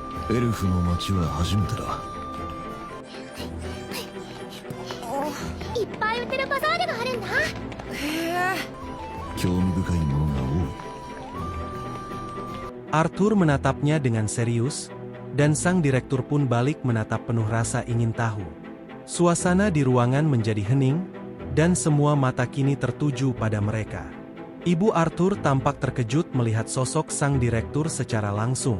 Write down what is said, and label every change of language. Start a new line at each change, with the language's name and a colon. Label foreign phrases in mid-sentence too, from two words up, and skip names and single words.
Japanese: エルフの町は初めてだ。いっぱい売ってるバザールがあるんだ。興味深いものが多い。
Indonesian: Arthur menatapnya dengan serius, dan sang direktur pun balik menatap penuh rasa ingin tahu. Suasana di ruangan menjadi hening, dan semua mata kini tertuju pada mereka. Ibu Arthur tampak terkejut melihat sosok sang direktur secara langsung.